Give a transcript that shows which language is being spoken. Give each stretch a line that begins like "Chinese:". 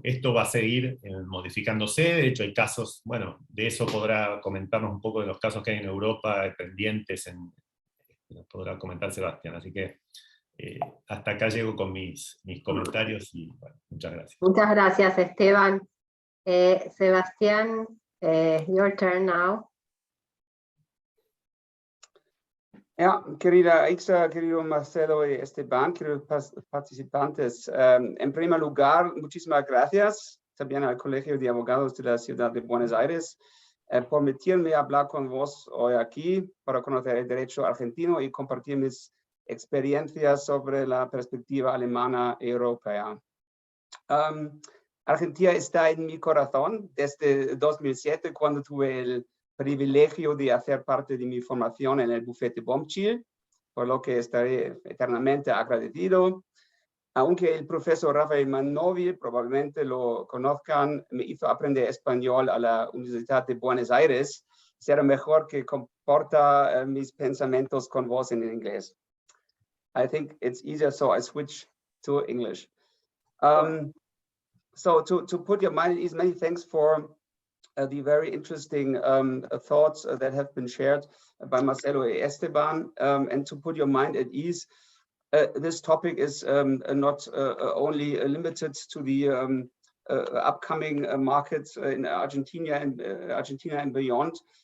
Spanish: Esto va a seguir modificándose. De hecho, hay casos, bueno, de eso podrá comentarnos un poco, de los casos que hay en Europa pendientes, nos podrá comentar Sebastián. Así que hasta acá llego con mis comentarios, y bueno, muchas gracias. Muchas gracias, Esteban.
English: Sebastián, your turn now.
Spanish: Ja, querida Ixa, querido Marcelo y Esteban, queridos participantes, en primer lugar, muchísimas gracias también al Colegio de Abogados de la Ciudad de Buenos Aires por permitirme hablar con vos hoy aquí para conocer el derecho argentino y compartir mis experiencias sobre la perspectiva alemana y europea. Argentina está en mi corazón desde 2007, cuando tuve el privilegio de hacer parte de mi formación en el bufete Bombchill, por lo que estaré eternamente agradecido. Aunque el profesor Rafael Mannovi, probablemente lo conozcan, me hizo aprender español a la Universidad de Buenos Aires, será mejor que comporta mis pensamientos con voz en inglés.
English: I think it's easier, so I switch to English. So to put your mind at ease, many thanks for the very interesting thoughts that have been shared by Marcelo Esteban. And to put your mind at ease, this topic is not only limited to the upcoming markets in Argentina and beyond.